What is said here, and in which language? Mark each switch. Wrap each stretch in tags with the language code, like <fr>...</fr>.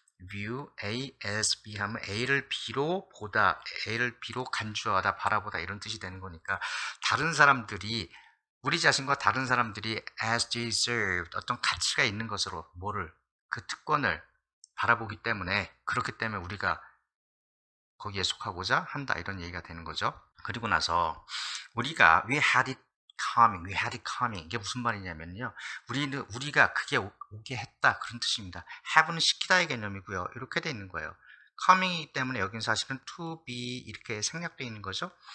<ko>view A as B 하면 A를 B로 보다, A를 B로 간주하다, 바라보다 이런 뜻이 되는 거니까 다른 사람들이 우리 자신과 다른 사람들이</ko> <en>as deserved</en> <ko>어떤 가치가 있는 것으로 뭐를 그 특권을 바라보기 때문에 그렇기 때문에 우리가 거기에 속하고자 한다 이런 얘기가 되는 거죠. 그리고 나서 우리가</ko> <en>we had it coming, we had it coming</en> <ko>이게 무슨 말이냐면요. 우리가 그게 오게 했다 그런 뜻입니다. have는 시키다의 개념이고요. 이렇게 돼 있는 거예요. coming이기 때문에 여기는 사실은 to be 이렇게 생략되어 있는 거죠.</ko>